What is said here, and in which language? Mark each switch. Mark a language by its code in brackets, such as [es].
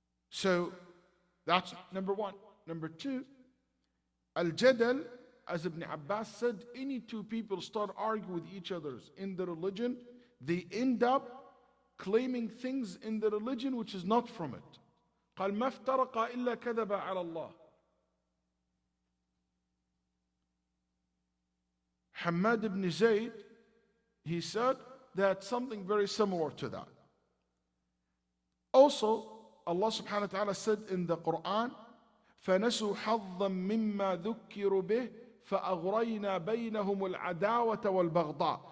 [en] So that's number one. Number two, al-jadal, as Ibn Abbas said, any two people start arguing with each other in the religion, they end up claiming things in the religion which is not from it. [ar] قال ما افترق إلا كذب على الله. [en] Hamad ibn Zayd, he said that something very similar to that. Also, Allah subhanahu wa ta'ala said in the Quran, [ar] فَنَسُوا حَظًّا مِمَّا ذُكِّرُوا بِهِ فَأَغْرَيْنَا بَيْنَهُمُ الْعَدَاوَةَ وَالْبَغْضَاءَ.